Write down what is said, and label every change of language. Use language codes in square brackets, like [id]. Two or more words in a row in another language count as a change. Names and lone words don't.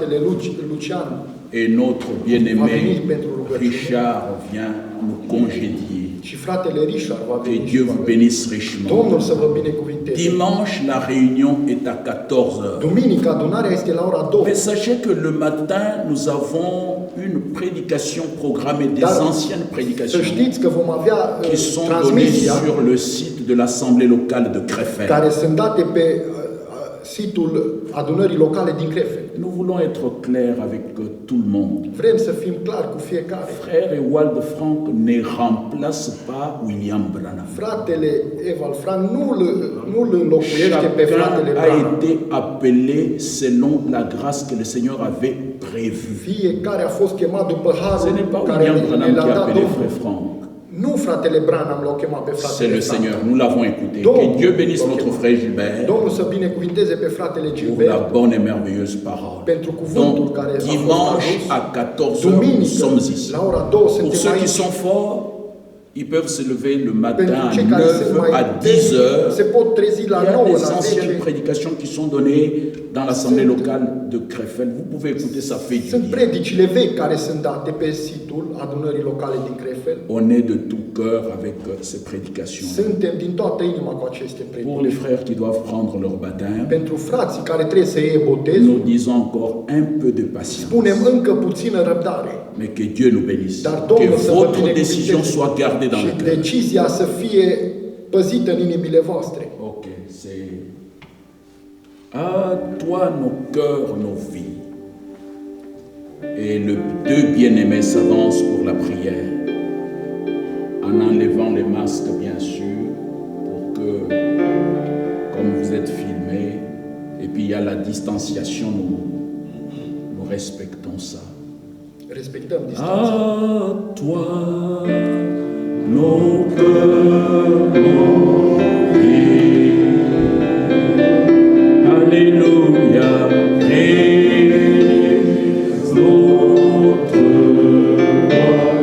[ro] Fratele Lucian [fr] Et notre bien-aimé Richard vient nous congédier. [ro] Și fratele Richard va [fr] Que [ro] veni. [fr] Dieu vous bénisse richement. [ro] Domnul să vă binecuvinteze. [fr] Dimanche, la réunion est à 14h. [ro] Duminica, adunarea este la ora 2. [fr] Mais sachez que le matin, nous avons une prédication programmée, des anciennes [ro] Să [fr] prédications [ro] știți că vom avea [fr] qui sont données [ro] transmisia [fr] sur le site de l'Assemblée locale de Krefeld. [ro] care sunt date pe site-ul adunării locale din Krefeld. [fr] Nous voulons être clairs avec tout le monde. [ro] Vrem să fim clari cu fiecare. [fr] Frère Ewald Frank ne remplace pas William Branham. [ro] Fratele Ewald Frank nu îl înlocuiește pe fratele [fr] Chacun a [ro] Branham. [fr] été appelé selon la grâce que le Seigneur avait prévue. [ro] Fiecare a fost chemat după [fr] Ce [ro] harul [fr] n'est pas [ro] care [fr] William Branham [ro] l-a [fr] qui a [ro] dat [fr] appelé [ro] Domnul. [fr] Frère Frank. [ro] Nu fratele Branham l-a chemat pe [fr] C'est [ro] fratele [fr] le [ro] Frank. [fr] Seigneur, nous l'avons écouté. Donc, Que Dieu bénisse [ro] ok. [fr] notre frère Gilbert [ro] Domnul să binecuvinteze pe fratele [fr] pour la [ro] Gilbert [fr] bonne et merveilleuse parole. [ro] pentru cuvântul [fr] Donc, [ro] care a fost [fr] dimanche [ro] adus. [fr] à 14h, nous [ro] Duminică, [fr] sommes ici. [ro] la ora 2 [fr] Pour [ro] suntem [fr] ceux qui [ro] aici. [fr] sont forts, ils peuvent se lever le matin [ro] Pentru [fr] à [ro] cei care sunt [fr] 9 [ro] mai [fr] à [ro] dezi, [fr] 10 heures. [ro] se pot trezi la [fr] Il y a [ro] 9, [fr] des [ro] la [fr] anciennes [ro] 10. [fr] prédications qui sont données dans l'Assemblée locale de Krefeld. Vous pouvez écouter, ça fait du [ro] Sunt [fr] bien. [ro] predicile vechi care sunt date pe site-ul adunării locale din Krefeld. [fr] On est de tout cœur avec ces prédications. [ro] Suntem din toată inima cu aceste [fr] Pour [ro] predici. [fr] les frères qui doivent prendre leur baptême, [ro] Pentru frații care trebuie să iei botezul, [fr] nous disons encore un peu de patience. [ro] spunem încă puțină răbdare. [fr] Mais que Dieu nous bénisse. [ro] Dar [fr] Que [ro] Domnul să vă [fr] votre décision [ro] binecuvinteze [fr] soit gardée dans [ro] și [fr] le cœur. [ro] decizia să fie păzită în inimile voastre. [fr] Ok, c'est à toi nos cœurs, nos vies. Et le deux bien-aimés s'avancent pour la prière, en enlevant les masques bien sûr, pour que, comme vous êtes filmés, et puis il y a la distanciation, nous respectons ça. [ro] Respectăm distanța. [fr] À toi, nos cœurs, nos vies. Alléluia, Christ notre roi.